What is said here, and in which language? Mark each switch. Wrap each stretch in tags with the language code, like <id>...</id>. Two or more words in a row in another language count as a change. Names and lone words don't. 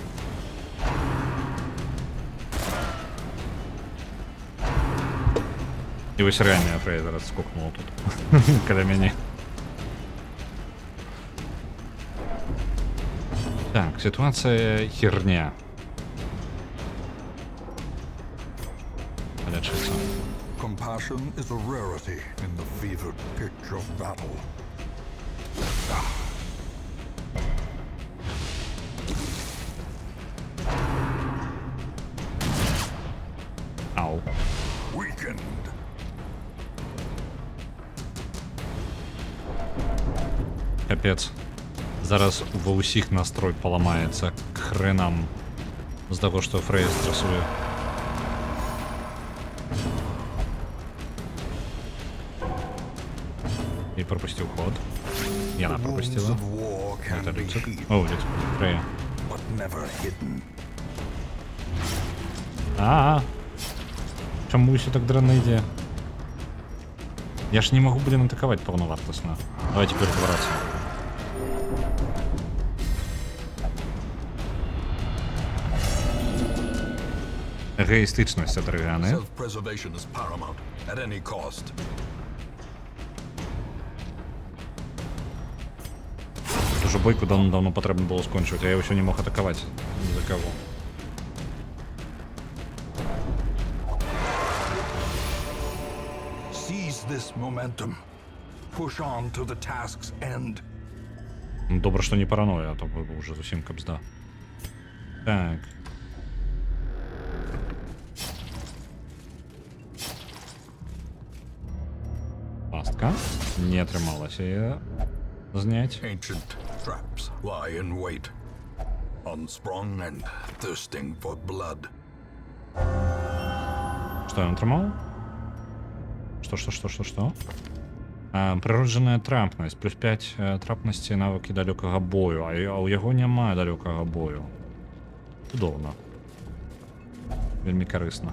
<be>І вось рэальная Фрэя зараз скокнула тут. Каля мяне. Так,</be> <ru>ситуация херня.</ru> <be>Полечиться.</be> <en>Compassion is a rarity in the fevered pitch of battle.</en> <be>Ау.</be> <en>Weakened.</en> <be>Капец. Зараз ва ўсіх настрой паламаецца</be> <ru>к хренам</ru> <be>з таго, што Фрэя стрэсуе. І пропусціў ход. Яна</be> <en>The wounds</en> <be>пропусціла.</be> <en>of war can</en> <be>Это</be> <en>be</en> <be>рыцарь.</be> <en>healed,</en> <be>О, дядь, Фрэя.</be> <en>but never hidden.</en> <be>Чаму ўсё так дрэнна ідзе? Я ж не магу, блин, атакаваць паўнавартасна. Давайте ператварацца. Эгоістычнасць ад Рыганы.</be> <en>Self-preservation is paramount at any cost.</en> <be>Уже бойку давно патрэбна было скончыць, а я ўсё не мог атакаваць ні за каго.</be> <en>Seize this momentum. Push on to the task's end.</en> <be>Добра, што не параноя, а то бы уже зусім кабзда. Так. Пастка. Не атрымалася яе зняць.</be> <en>Ancient traps lie in wait, unsprung and thirsting for blood.</en> <be>Што ён атрымаў? Што? Прыроджаная трапнасць. Плюс 5 трапнасці навыкі далёкага бою. А ў яго няма далёкага бою. Цудоўна. Вельмі карысна.</be>